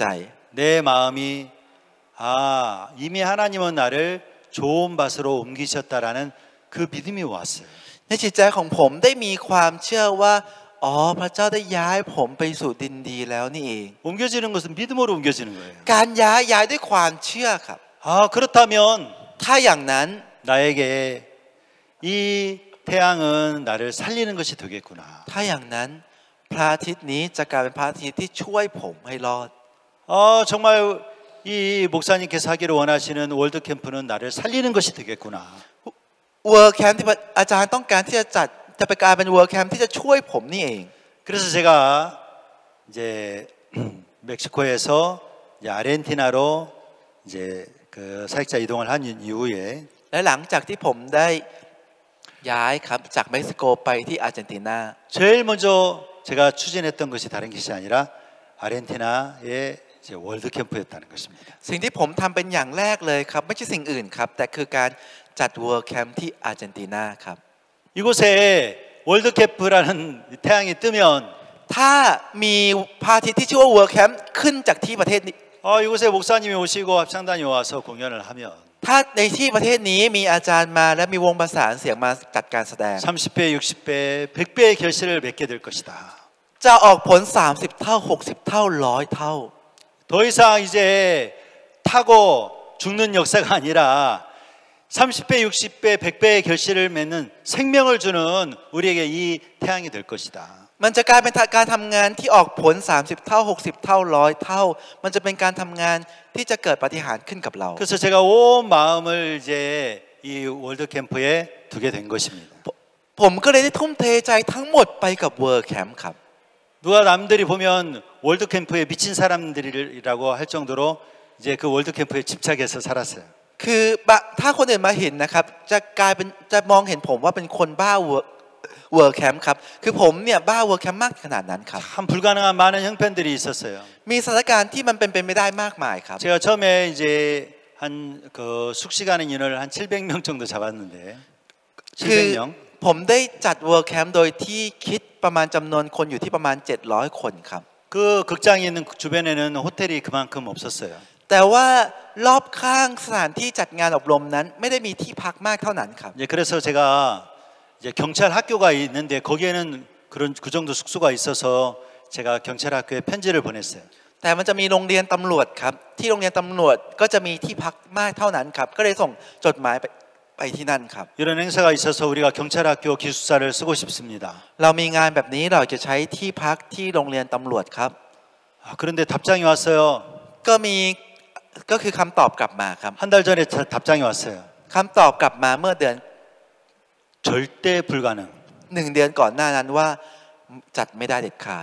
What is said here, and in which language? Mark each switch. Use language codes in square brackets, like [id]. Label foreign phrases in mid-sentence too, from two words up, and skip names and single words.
[ko] 내 마음이 이미 하나님은 나를 좋은 밭으로 옮기셨다라는 그 믿음이 왔어요. [th] ในจิตใจของผมได้มีความเชื่อว่าอ๋อพระเจ้าได้ย้ายผมไปสู่ดินดีแล้วนี่เอง [ko] 옮겨지는 것은 믿음으로 옮겨지는 거예요. [th] การย้ายด้วยความเชื่อครับ [ko] 그렇다면 [th] ถ้าอย่างนั้น [ko] 나에게 이 태양은 나를 살리는 것이 되겠구나. [th] ถ้าอย่างนั้นพระอาทิตย์นี้จะกลายเป็นพระอาทิตย์ที่ช่วยผมให้รอด [ko] 정말 이 목사님께서 하기를 원하시는 월드 캠프는 나를 살리는 것이 되겠구나. [th] เวิร์คแคมป์ที่อาจารย์ต้องการที่จะจัดจะไปกลายเป็นเวิร์คแคมป์ที่จะช่วยผมนี่เอง [ko] 그래서 제가 이제 멕시코에서 이제 아르헨티나로 이제 그 사역자 이동을 한 이후에 [th] และหลังจากที่ผมได้ย้ายครับจากเม็กซิโกไปที่อาร์เจนตินา [ko] 제일 먼저 제가 추진했던 것이 다른 것이 아니라 아르헨티나의 이제 월드 캠프였다는 것입니다. [th] สิ่งที่ผมทำเป็นอย่างแรกเลยครับไม่ใช่สิ่งอื่นครับแต่คือการจัดเวิร์คแคมป์ที่อาร์เจนตินาครับ [ko] 이곳에 월드 캠프라는 태양이 뜨면 [th] ถ้ามีพระอาทิตย์ที่ชื่อว่าเวิร์คแคมป์ขึ้นจากที่ประเทศนี้ [ko] 이곳에 목사님이 오시고 합창단이 와서 공연을 하면 [th] ถ้าในที่ประเทศนี้มีอาจารย์มาและมีวงประสานเสียงมาจัดการแสดง [ko] 30배, 60배, 100배의 결실을 맺게 될 것이다. [th] จะออกผล30เท่า60เท่า100เท่า [ko] 더 이상 이제 타고 죽는 역사가 아니라 30배, 60배, 100배의 결실을 맺는 생명을 주는 우리에게 이 태양이 될 것이다. [th] มันจะกลายเป็นการทำงานที่ออกผล30เท่า60เท่า100เท่ามันจะเป็นการทำงานที่จะเกิดปาฏิหาริย์ขึ้นกับเรา [ko] 그래서 제가 온 마음을 이제 이 월드 캠프에 두게 된 것입니다. [th] ผมก็เลยได้ทุ่มเทใจทั้งหมดไปกับเวิร์คแคมป์ครับ [ko] 누가 남들이 보면 월드 캠프에 미친 사람들이라고 할 정도로 이제 그 월드 캠프에 집착해서 살았어요. [th] คือถ้าคนอื่นมาเห็นนะครับจะกลายเป็นจะมองเห็นผมว่าเป็นคนบ้าเวิร์คแคมป์ครับคือผมเนี่ยบ้าเวิร์คแคมป์มากขนาดนั้นครับ [ko] 참 불가능한 많은 형편들이 있었어요. [th] มีสถานการณ์ที่มันเป็นไปไม่ได้มากมายครับ [ko] 제가 처음에 이제 한 그 숙식하는 인원을 한 700명 정도 잡았는데 [th] คือ [ko] 700명 [th] ผมได้จัดเวิร์คแคมป์โดยที่คิดประมาณจำนวนคนอยู่ที่ประมาณ700คนครับ [ko] 그 극장이 있는 주변에는 호텔이 그만큼 없었어요. [th] แต่ว่ารอบข้างสถานที่จัดงานอบรมนั้นไม่ได้มีที่พักมากเท่านั้นครับ [ko] 예, 그래서 제가 이제 경찰 학교가 있는데 거기에는 그런 그 정도 숙소가 있어서 제가 경찰 학교에 편지를 보냈어요. [th] แต่มันจะมีโรงเรียนตำรวจครับที่โรงเรียนตำรวจก็จะมีที่พักมากเท่านั้นครับก็เลยส่งจดหมายไปไปที่นั่นครับ [ko] 이런 행사가 있어서 우리가 경찰학교 기숙사를 쓰고 싶습니다. [th] เรามีงานแบบนี้เราจะใช้ที่พักที่โรงเรียนตำรวจครับ [ko] 그런데 답장이 왔어요. [th] ก็คือคำตอบกลับมาครับ [ko] 한 달 전에 답장이 왔어요. [th] คำตอบกลับมาเมื่อเดือน [ko] 절대 불가능. [th] 1 เดือนก่อนหน้านั้นว่าจัดไม่ได้เด็ดขาด